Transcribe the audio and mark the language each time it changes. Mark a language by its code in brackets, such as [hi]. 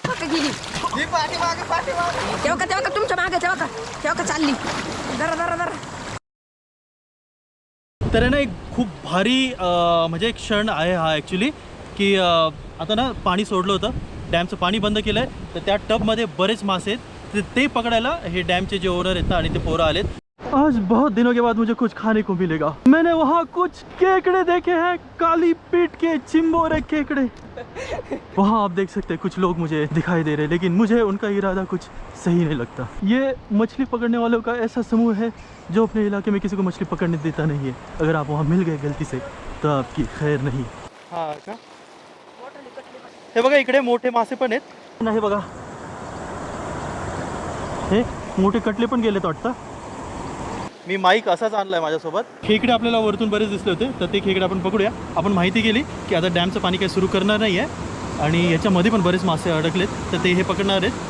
[mr] गेली तेव्हा का तुमच्या मागे तेव्हा का चालली जरा जरा जरा. तर ना एक खूप भारी म्हणजे एक क्षण आहे हा ॲक्च्युली की आता ना पाणी सोडलं होतं, डॅमचं पाणी बंद केलं आहे, तर त्या टबमध्ये बरेच मासे आहेत. ते पकडायला हे डॅमचे जे ओनर आहेत ना आणि ते पोरं आलेत. [hi] आज बहुत दिनों के बाद मुझे कुछ खाने को मिलेगा. मैंने वहाँ कुछ केकड़े देखे हैं, काली पीठ के चिंबोरे केकड़े. वहाँ आप देख सकते हैं कुछ लोग मुझे दिखाई दे रहे हैं, लेकिन मुझे उनका इरादा कुछ सही नहीं लगता. ये मछली पकड़ने वालों का ऐसा समूह है जो अपने इलाके में किसी को मछली पकड़ने देता नहीं है. अगर आप वहाँ मिल गए गलती से तो आपकी खैर नहीं. [mr] हाँ का हे बघा इकडे मोठे मासे पण आहेत. नाही बघा हे मोठे कटले पण गेलेत वाटतं. मी माईक असाच आणलाय माझ्यासोबत. खेकडे आपल्याला वरतून बरेच दिसले होते, तर ते खेकडे आपण पकडूया. आपण माहिती केली की आता डॅमचं पाणी काही सुरू करणार नाही आहे आणि याच्यामध्ये पण बरेच मासे अडकलेत, तर ते हे पकडणार आहेत.